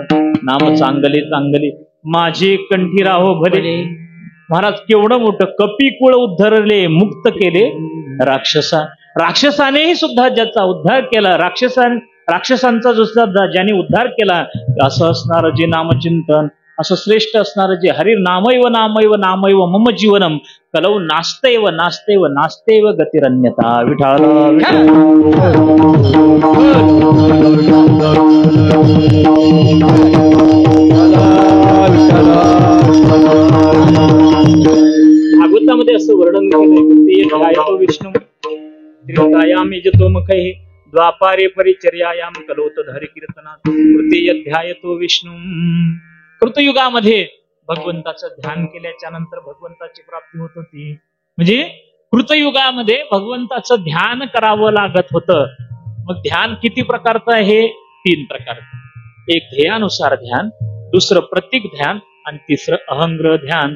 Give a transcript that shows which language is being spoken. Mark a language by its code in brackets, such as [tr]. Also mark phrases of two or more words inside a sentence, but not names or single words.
[mr] नाम चांगले चांगले माझे कंठी राहो भले. महाराज केवढं मोठं कपिकुळ उद्धरले मुक्त केले राक्षसानेही सुद्धा ज्याचा उद्धार केला, राक्षसांचा सुद्धा ज्याने उद्धार केला, असं असणार जे नामचिंतन, असं श्रेष्ठ असणार जे [sa] हरी नामैव नामैव नामैव मम जीवनम कलौ नास्तेव नास्तेव नास्तेव गतिरन्यता. [mr] विठाला भागवतामध्ये असं वर्णन केलंय. [sa] विष्णू त्रेतायाम यजतो मुखैः द्वापारे परिचर्यायाम कलोत हरि कीर्तनात तृतीयाध्यायतो विष्णू. [mr] कृतयुगामध्ये भगवंताचं ध्यान केल्याच्या नंतर भगवंताची प्राप्ती होत होती. म्हणजे कृतयुगामध्ये भगवंताचं ध्यान करावं लागत होतं. मग ध्यान किती प्रकारचं आहे? 3 प्रकारचं. एक ध्येयानुसार ध्यान, दुसरं प्रतीक ध्यान आणि तिसरं अहंग्रह ध्यन.